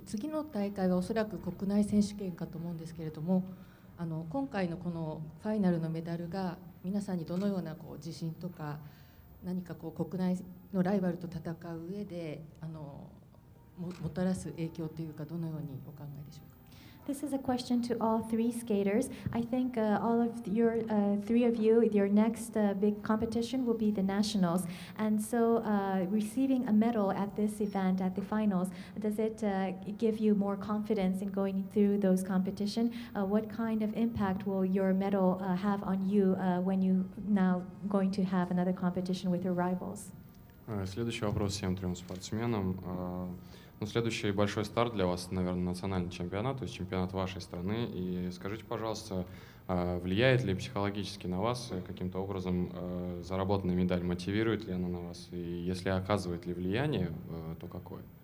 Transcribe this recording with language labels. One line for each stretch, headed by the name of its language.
Japanese: 次の大会はおそらく国内選手権かと思うんですけれども、今回のこのファイナルのメダルが皆さんにどのような自信とか何か国内のライバルと戦う上でもたらす影響というか、どのようにお考えでしょうか。
English: This is a question to all three skaters. I think all of your three of you, your next big competition will be the nationals. And so receiving a medal at this event, at the finals, does it give you more confidence in going through those competitions? What kind of impact will your medal have on you when you now going to have another competition with your rivals?
Russian: Следующий вопрос всем трем спортсменам. Следующий большой старт для вас, наверное, национальный чемпионат, то есть чемпионат вашей страны. И скажите, пожалуйста, влияет ли психологически на вас каким-то образом заработанная медаль? Мотивирует ли она на вас? И если оказывает ли влияние, то какое?